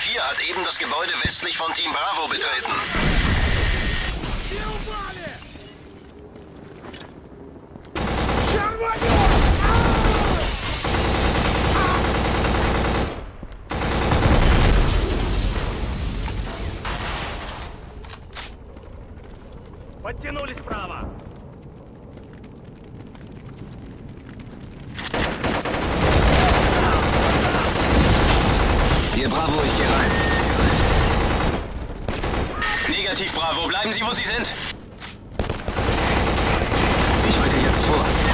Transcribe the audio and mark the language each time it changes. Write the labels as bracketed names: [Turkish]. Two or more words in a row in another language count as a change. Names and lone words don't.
[German] hat eben das Gebäude westlich von Team Bravo betreten. [Russian] Не упали! Червонёк! Подтянули справа. [German] Hier Bravo, ich gehe rein. Negativ Bravo, bleiben Sie, wo Sie sind. Ich rücke jetzt vor.